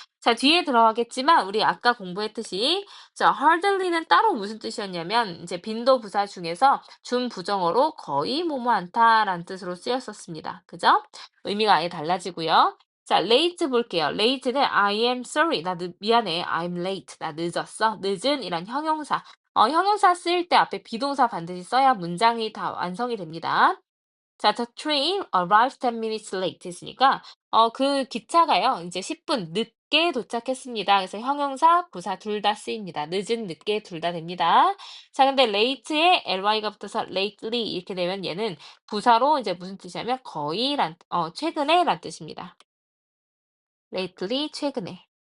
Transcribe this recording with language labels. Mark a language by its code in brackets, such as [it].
[ko] 자, 뒤에 들어가겠지만 우리 아까 공부했듯이 자, hardly는 따로 무슨 뜻이었냐면 이제 빈도 부사 중에서 준부정어로 거의 뭐뭐 않다라는 뜻으로 쓰였었습니다. 그죠? 의미가 아예 달라지고요. 자, late 볼게요. late는 [en] I am sorry. [ko] 미안해. [en] I'm late. [ko] 나 늦었어. 늦은이란 형용사. 형용사 쓰일 때 앞에 비동사 반드시 써야 문장이 다 완성이 됩니다. 자, [en] the train arrived 10 minutes late [ko] 했으니까 그 기차가요. 이제 10분 늦게 도착했습니다. 그래서 형용사, 부사 둘 다 쓰입니다. 늦은, 늦게 둘 다 됩니다. 자, 근데 late에 ly가 붙어서 lately 이렇게 되면 얘는 부사로 이제 무슨 뜻이냐면 최근에란 뜻입니다. lately 최근에.